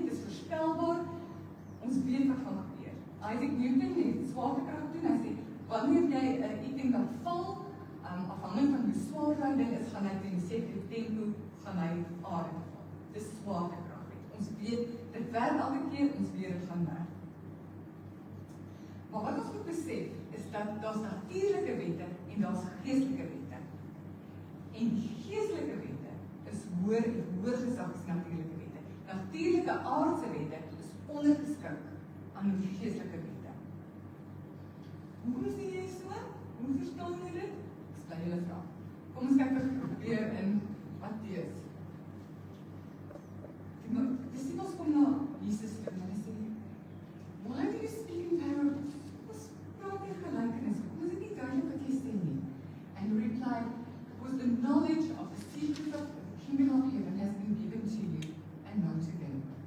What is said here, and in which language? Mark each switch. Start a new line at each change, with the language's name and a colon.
Afrikaans: Dit is voorspelbaar, ons weet wat gaan gebeur. Isaac Newton het swaartekrag doen, hy sê, wanneer jy 'n item kan val, afhangend van hoe swaar daai ding is, gaan hy teen 'n sekere tempo, gaan hy aarde val. Dis swaartekragwet. Ons weet, dit werk elke keer, ons weet dit gaan werk. Maar wat ons moet besef, is dat daar's natuurlike wette en daar's geestelike wette. En die geestelike wette is hoër en hoër gesag as natuurlike wette. Natuurlike aardse wette is ondergeskik aan die geestelike wette. Hoe sien jy so? Hoe verstaan jy dit? Ek stel julle vraag. Kom ons kyk weer in Matteus. Die disciples kom na Jesus toe en hulle sê,
English: "Why do you speak in parables?"
Afrikaans: Ons praat in gelykenisse. Kom is dit nie duidelik wat jy sê nie?
English: And he replied, "Because the knowledge of the secret of the kingdom of heaven has been given to you and not to them."